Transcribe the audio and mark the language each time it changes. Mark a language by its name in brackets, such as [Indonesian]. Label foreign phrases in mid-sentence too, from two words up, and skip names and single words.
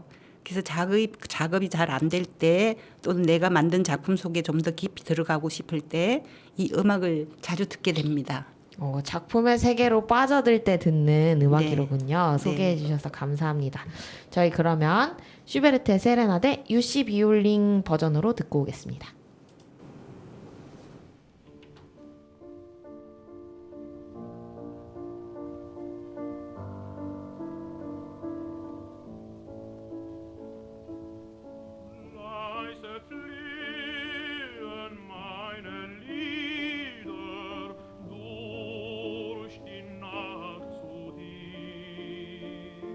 [Korean] 그래서 작업이 잘 안 될 때 또는 내가 만든 작품 속에 좀 더 깊이 들어가고 싶을 때 이 음악을 자주 듣게 됩니다. 작품의 세계로 빠져들 때 듣는 음악이로군요. 네. 소개해 주셔서 감사합니다. 저희 그러면 슈베르트의 세레나데 유시 비올링 버전으로 듣고 오겠습니다. [German] Leise fliehen meine Lieder durch die Nacht zu dir.